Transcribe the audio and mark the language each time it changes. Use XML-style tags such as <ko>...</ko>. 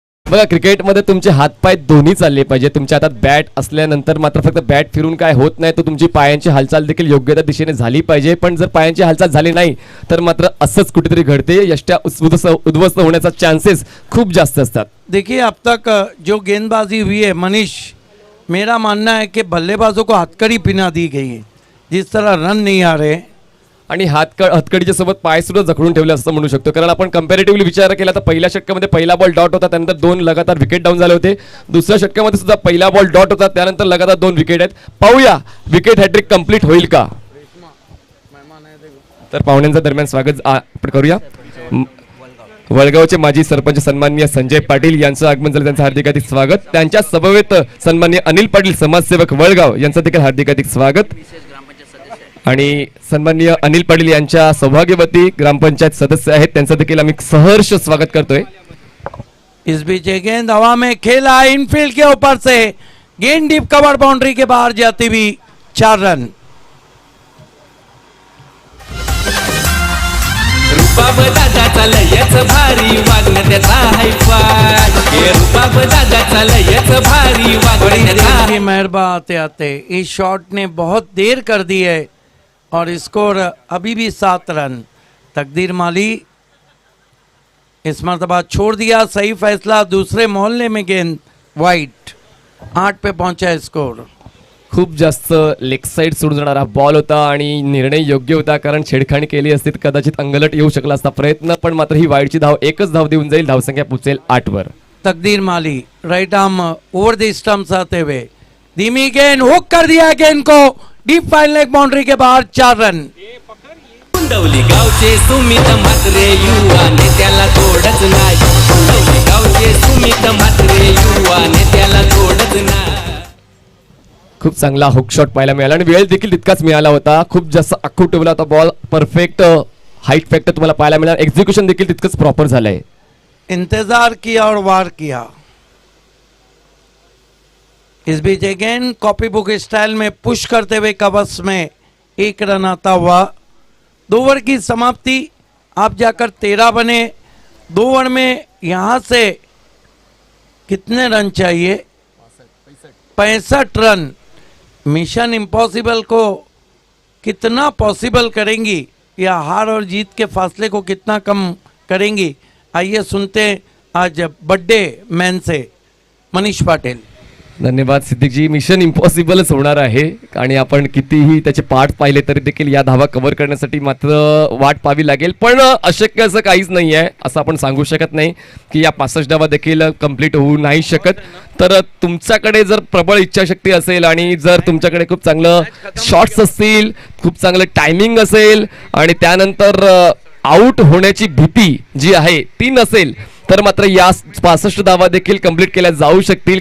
<mr>बघा क्रिकेटमध्ये तुमचे हातपाय दोन्ही चालले पाहिजे. तुमच्या हातात बॅट असल्यानंतर मात्र फक्त बॅट फिरून काय होत नाही, तर तुमची पायांची हालचाल देखील योग्य त्या दिशेने झाली पाहिजे. पण जर पायांची हालचाल झाली नाही तर मात्र असंच कुठेतरी घडते, यष्ट्या उद्ध्वस्त होण्याचा चान्सेस खूप जास्त असतात.</mr> <hi>देखिए अब तक जो गेंदबाजी हुई है मनीष, मेरा मानना है कि बल्लेबाजों को हथकड़ी पिना दी गई है. जिस तरह रन नहीं आ रहे,</hi> <mr>आणि हथकडीच्या सोबत पाय सुद्धा जखडून ठेवले असं म्हणू शकतो. कारण आपण कम्पॅरेटिव्हली विचार केला तर पहिल्या षटकामध्ये पहिला बॉल डॉट होता, त्यानंतर 2 लगातार विकेट डाऊन झाले होते. दुसऱ्या षटकामध्ये सुद्धा पहिला बॉल डॉट होता, त्यानंतर लगातार 2 विकेट आहेत. पाहूया विकेट हॅट्रिक कंप्लीट होईल का. तर पाहुण्यांचं दरम्यान स्वागत आपण करूया. वळगावचे माजी सरपंच सन्माननीय संजय पाटील यांचं आगमन झालं, त्यांचं हार्दिक हार्दिक स्वागत. त्यांच्या समवेत सन्माननीय अनिल पाटील समाजसेवक वळगाव यांचं देखील हार्दिक हार्दिक स्वागत. आणि सन्माननीय अनिल पाटील यांच्या सौभाग्यवती ग्रामपंचायत सदस्य आहेत, त्यांचं देखील आम्ही सहर्ष स्वागत करतोय.</mr> <hi>इस बीच ये गेंद हवा में खेला इनफील्ड के ऊपर से, गेंद डीप कवर बाउंड्री के बाहर जाती हुई 4 रन.</hi> <mr>रुबाब दादाचा लयच भारी वागणं त्याचा हायफाय. रुबाब दादाचा लयच भारी वागणं त्याचा.</mr> <hi>की मेहरबा आते आते इस शॉट ने बहुत देर कर दी है और स्कोर अभी भी 7 रन. तकदीर माली इस मरतबा छोड़ दिया, सही फैसला. दूसरे मोहल्ले में गेंद वाइट, 8 पे पहुंचा स्कोर.</hi> <mr>खूप जास्त लेग साईड सोडून जाणारा बॉल होता आणि निर्णय योग्य होता, कारण छेडखाणी केली असती तर कदाचित अंगलट येऊ शकला असता प्रयत्न. पण मात्र ही वाईडची धाव एकच धाव देऊन जाईल, धावसंख्या पोचेल 8 वर.</mr> <hi>तकदीर माली right arm over the stumps आते हुए धीमी गेंद हुक कर दिया गेंद को डीप फाइन लेग बाउंड्री के बाहर. 4 रन.</hi> <mr>कुंडवली गावचे सुमित म्हात्रे युवा नेत्याला तोडच नाही. कुंडवली गावचे सुमित म्हात्रे युवा नेत्याला तोडच नाही. खूप चांगला हुक शॉट पाहायला मिळाला आणि वेळ देखील तितकाच मिळाला होता. खूप जास्त आखून ठेवला होता बॉल, परफेक्ट हाईट फॅक्टर तुम्हाला पाहायला मिळाला. एक्झिक्युशन देखील तितकंच प्रॉपर झालंय.</mr> <hi>इंतजार किया और वार किया. इस बीच अगेन कॉपी बुक स्टाइल में पुश करते हुए कवच में 1 रन आता हुआ. 2 ओवर की समाप्ति. आप जाकर 13 बने. 2 ओवर में यहां से कितने रन चाहिए? 65 रन. मिशन इम्पॉसिबल को कितना पॉसिबल करेंगी या हार और जीत के फासले को कितना कम करेंगी? आइए सुनते हैं आज बर्थडे मैन से मनीष पाटिल. धन्यवाद सिद्दीक जी.</hi> <mr>मिशन इम्पॉसिबलच होणार आहे आणि आपण कितीही त्याचे पार्ट पाहिले तरी देखील या धावा कव्हर करण्यासाठी मात्र वाट पाहावी लागेल. पण अशक्य असं काहीच नाही आहे, असं आपण सांगू शकत नाही की या 65 धावा देखील कंप्लीट होऊ नाही शकत. तर तुमच्याकडे जर प्रबळ इच्छाशक्ती असेल आणि जर तुमच्याकडे खूप चांगलं शॉट्स असतील, खूप चांगलं टायमिंग असेल आणि त्यानंतर आउट होण्याची भीती जी आहे ती नसेल तर मात्र या 65 धावा देखील कंप्लीट केल्या जाऊ शकतील.</mr>